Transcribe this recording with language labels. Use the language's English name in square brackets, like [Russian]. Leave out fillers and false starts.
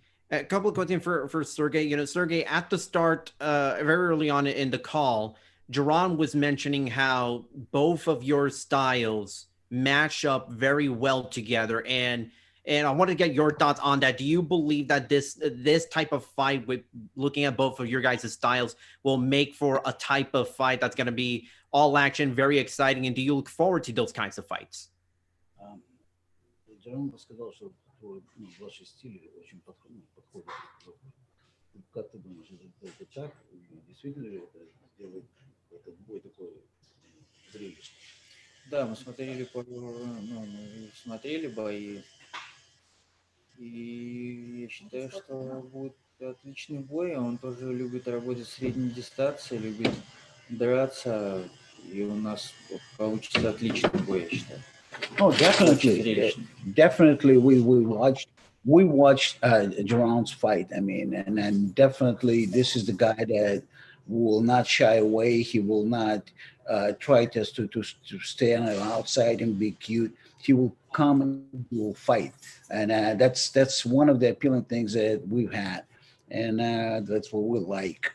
[English] A couple of questions for Sergey. Sergey, at the start, very early on in the call, Jaron was mentioning how both of your styles match up very well together. And I want to get your thoughts on that. Do you believe that this type of fight, with looking at both of your guys' styles, will make for a type of fight that's going to be all action, very exciting? And do you look forward to those kinds of fights? [Russian] Джером рассказал, что ваши стили очень подходят. Как ты думаешь, это так? Действительно ли это сделает этот бой такой зрелищный? Да, мы смотрели бои, и я считаю, что будет отличный бой. Он тоже любит работать в средней дистанции, любит драться, и у нас получится отличный бой, я считаю. [English] Oh, definitely. We watched Jaron's fight. I mean, and definitely this is the guy that will not shy away. He will not try to stand outside and be cute. He will come and he will fight, and that's one of the appealing things that we've had, and that's what we like.